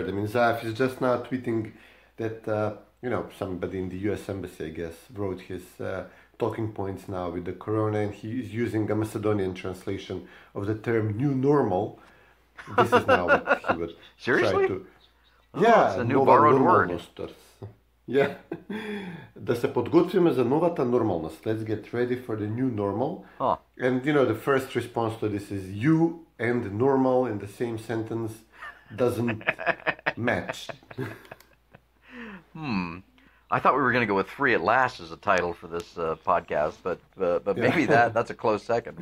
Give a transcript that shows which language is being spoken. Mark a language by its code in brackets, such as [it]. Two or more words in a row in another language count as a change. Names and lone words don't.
[en] Zaev is just now tweeting that somebody in the U.S. Embassy, I guess, wrote his talking points now with the corona, and he is using a Macedonian translation of the term "new normal." This is now what he would Seriously? try to. It's a new borrowed word. Yeah. [mk] Да се подготвиме за новата нормалност. [en] Let's get ready for the new normal. And the first response to this is you and normal in the same sentence doesn't match. I thought we were going to go with "Free at Last" as a title for this podcast, but maybe that's a close second.